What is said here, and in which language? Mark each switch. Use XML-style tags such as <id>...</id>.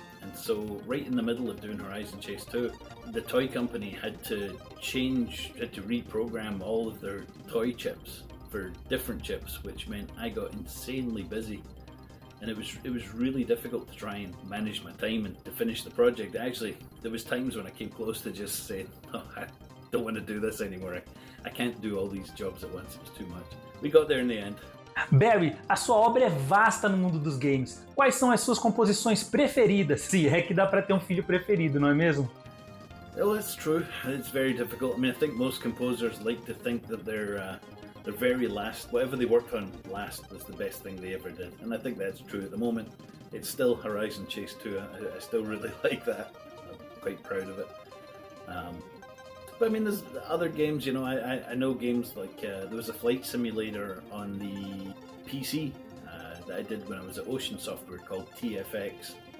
<en>And so right in the middle of doing Horizon Chase 2, the toy company had to reprogram all of their toy chips for different chips, which meant I got insanely busy. And it was really difficult to try and manage my time and to finish the project. Actually, there was times when I came close to just saying, oh, I don't want to do this anymore. I can't do all these jobs at once, it was too much. We got there in the end.</en> <pt>Barry, a sua obra é vasta no mundo dos games. Quais são as suas composições preferidas? Se é que dá para ter um filho preferido, não é mesmo?</pt> <en>Well, that's true. It's very difficult. I mean, I think most composers like to think that their very last, whatever they worked on last, was the best thing they ever did. And I think that's true at the moment. It's still Horizon Chase 2. I still really like that. I'm quite proud of it. But I mean, there's other games, you know, I know games like, there was a flight simulator on the PC that I did when I was at Ocean Software called TFX.</en>